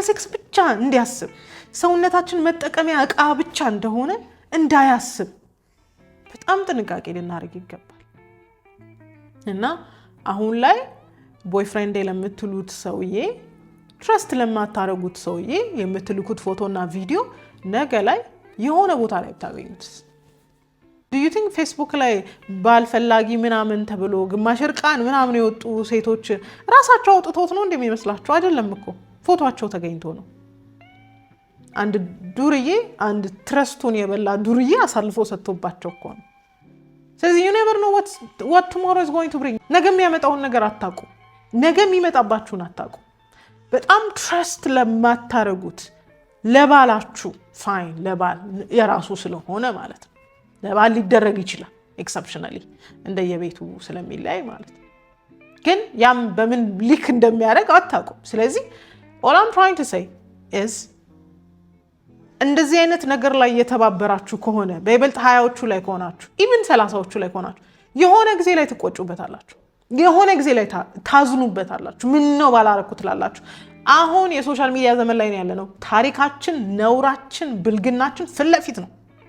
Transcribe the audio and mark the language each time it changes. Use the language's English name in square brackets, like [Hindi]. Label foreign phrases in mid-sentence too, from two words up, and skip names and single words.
[Amharic] ሴክስ ብቻ እንዲያስብ፣ ሰውነታችን መጠቀሚያ ዕቃ ብቻ እንደሆነ እንዳያስብ በጣም ጥንቃቄ ልናደርግ ይገባል። እና አሁን ላይ ቦይፍሬንድ ለምትሉት ሰውዬ፣ ትረስት ለማታረጉት ሰውዬ የምትልኩት ፎቶና ቪዲዮ ነገ ላይ የሆነ ቦታ ላይ ብታገኙት [English] Do you think [Amharic] ፌስቡክ ላይ ባልፈላጊ ምናምን ተብሎ ግማሽ እርቃን ምናምን የወጡ ሴቶች ራሳቸው አውጥተውት ነው እንደሚመስላችሁ? አይደለም እኮ ፎቶአቸው ተገኝቶ ነው። አንድ ዱርዬ አንድ ትረስቱን የበላ ዱርዬ አሳልፎ ሰጥቶባቸው እኮ ነው። ስለዚህ [English] you never know what tomorrow is going to bring። [Amharic] ነገ የሚያመጣውን ነገር አታውቁ። ነገ የሚመጣባችሁን አታውቁ። በጣም ትረስት ለማታረጉት ለባላችሁ ፋይን፣ ለባል የራሱ ስለሆነ ማለት ነው። ለባል ሊደረግ ይችላል ኤክሰፕሽናሊ እንደየቤቱ ስለሚለያይ ማለት ነው። ግን ያም በምን ሊክ እንደሚያደርግ አታውቁም። ስለዚህ [English] all I'm trying to say is [Amharic] እንደዚህ አይነት ነገር ላይ የተባበራችሁ ከሆነ በይበልጥ 20ዎቹ ላይ ከሆናችሁ ኢቭን 30ዎቹ ላይ ከሆናችሁ የሆነ ጊዜ ላይ ትቆጩበታላችሁ፣ የሆነ ጊዜ ላይ ታዝኑበታላችሁ። ምን ነው ባላረኩ ትላላችሁ። አሁን የሶሻል ሚዲያ ዘመን ላይ ነው ያለነው። ታሪካችን፣ ነውራችን፣ ብልግናችን ፊት ለፊት ነው።